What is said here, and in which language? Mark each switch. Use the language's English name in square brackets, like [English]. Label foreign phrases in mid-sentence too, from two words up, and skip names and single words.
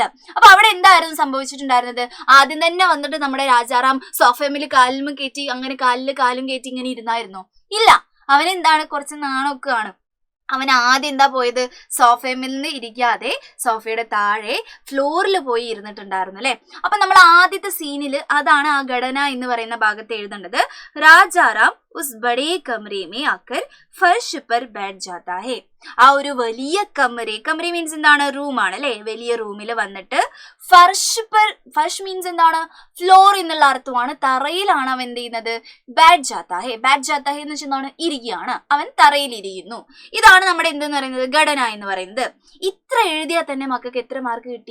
[Malayalam] അപ്പൊ അവിടെ എന്തായിരുന്നു സംഭവിച്ചിട്ടുണ്ടായിരുന്നത്? ആദ്യം തന്നെ വന്നിട്ട് നമ്മുടെ രാജാറാം സോഫയിൽ കാലും കയറ്റി, അങ്ങനെ കാലിൽ കാലും കയറ്റി ഇങ്ങനെ ഇരുന്നായിരുന്നു? ഇല്ല, അവനെന്താണ്? കുറച്ച് നാണമൊക്കെയാണ്. അവൻ ആദ്യം എന്താ പോയത്? സോഫയിൽ നിന്ന് ഇരിക്കാതെ സോഫയുടെ താഴെ ഫ്ലോറിൽ പോയി ഇരുന്നിട്ടുണ്ടായിരുന്നു അല്ലെ. അപ്പൊ നമ്മൾ ആദ്യത്തെ സീനിൽ അതാണ് ആ ഘടന എന്ന് പറയുന്ന ഭാഗത്ത് എഴുതേണ്ടത്. [Hindi] രാജാറാം उस बड़े कमरे में आकर फर्श पर बैठ जाता है. [Malayalam] ആ ഒരു വലിയ കമറി മീൻസ് എന്താണ്, റൂമാണ് അല്ലെ. വലിയ റൂമിൽ വന്നിട്ട് ഫർഷ് മീൻസ് എന്താണ്, ഫ്ലോർ എന്നുള്ള അർത്ഥമാണ്. തറയിലാണ് അവൻ എന്ത് ചെയ്യുന്നത്, [Hindi] बैठ जाता है [Malayalam] എന്ന് വെച്ചാൽ എന്താണ്, ഇരിക്കുകയാണ്. അവൻ തറയിൽ ഇരിക്കുന്നു. ഇതാണ് നമ്മുടെ എന്തെന്ന് പറയുന്നത്, ഘടന എന്ന് പറയുന്നത്. ഇത്ര എഴുതിയാൽ തന്നെ മക്കൾക്ക് എത്ര മാർക്ക് കിട്ടി?